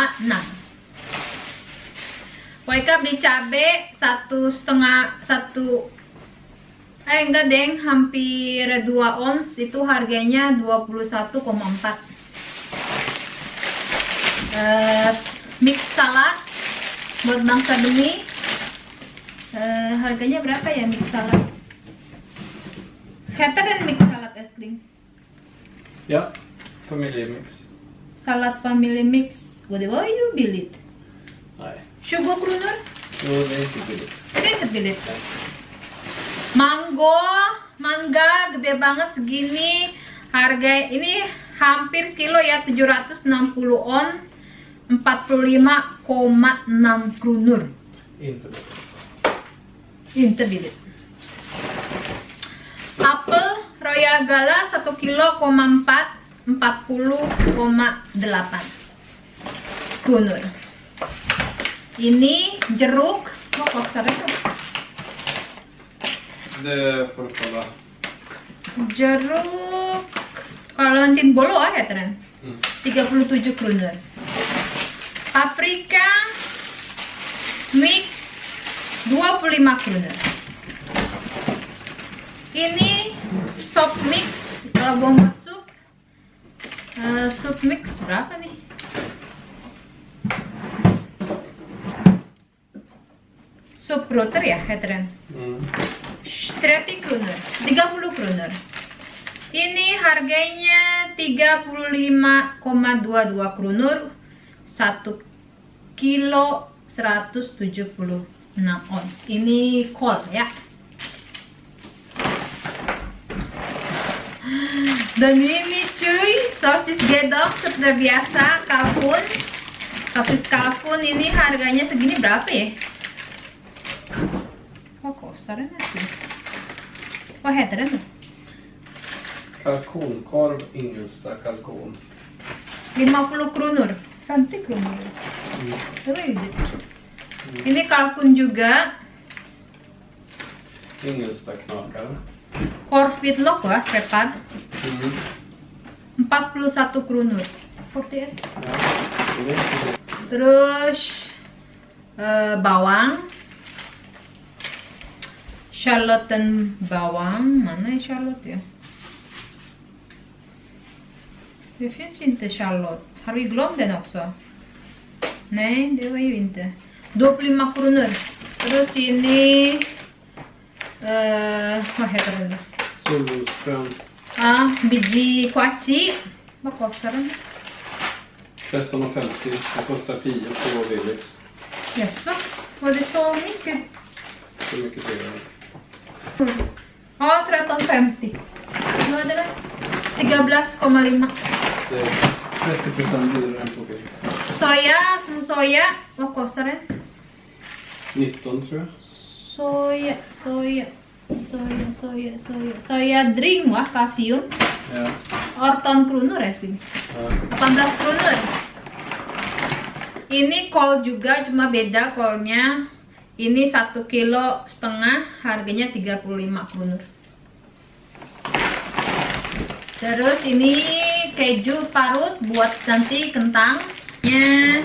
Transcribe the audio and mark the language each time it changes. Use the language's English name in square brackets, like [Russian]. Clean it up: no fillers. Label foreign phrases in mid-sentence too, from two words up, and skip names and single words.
[Indonesian] Poika beli cabe enggak deng, hampir 2 ons, itu harganya 21,4. [English] Mix salad [Indonesian] buat Bang Sabeni. Harganya berapa ya [English] mix salad? [Indonesian] Heter dan [English] mix salad [Indonesian] es krim. [Swedish] Ja, familjemix. Salad family mix. Vad det var ju billigt. Nej, 20 kronor. jo, det är inte billigt. Det är inte billigt. [Indonesian] Mangga gede banget segini. Harga ini hampir sekilo ya, 760 on, 45,6 kronor. [Swedish] Inte billigt. Inte billigt. [Indonesian] Apel Royal Gala 1 kilo, 40,8 kronor. Ini jeruk, kok itu? [Swedish] Det får du kolla. [Indonesian] Jeruk Kalantin Bolo ya tren. [Swedish] 37 kronor. Paprika mix 25 kronor. [Indonesian] Ini sop mix, kalau mau buat sup, sup mix berapa nih? Sup roter ya, Hetren? [Swedish] 30 kronor, 30 kronor. [Indonesian] Ini harganya 35,22 kronor, 1 kilo 176 ons. Ini kol ya. Dan ini cuy, sosis gedong seperti biasa, kalkun. Sosis kalkun ini harganya segini berapa ya? [Swedish] Vad kostar den här? Vad heter den då? Kalkonkorv, Ingelsta kalkon. 50 kronor, 50 kronor. Det var ju dyrt. [Indonesian] Ini kalkun juga. [Swedish] Ingelsta knakare. Korvvidlok wah, prepar. 41 kronor. 41. Ja, det är inte billigt. [Indonesian] Terus bawang. Shallot dan bawang. Mana ya shallot ya? [Swedish] Det finns inte shallot. Har vi glömt den också? Nej, det var ju inte. 25 kronor. [Indonesian] Terus ini [Swedish] vad heter det? Solrosfrön. [Indonesian] Biji kuaci. [Swedish] Vad kostar den? 13,50. Det kostar 10 på Willys. Jaså? Var det så mycket? Så mycket ser jag. Ja, 13,50. Vad är det där? 13,5. Det är 30% dyrare än på Willys. Soya, som soya. Vad kostar den? 19 tror jag. [English] Soya drink [Indonesian] wah, kalsium. [Swedish] Ja. [Indonesian] 18 kronor ya sih. [Swedish] Ja. 18 kronor. [Indonesian] Ini kol juga, cuma beda kolnya. Ini 1,5 kilo, harganya 35 kronor. Terus ini keju parut buat nanti kentangnya.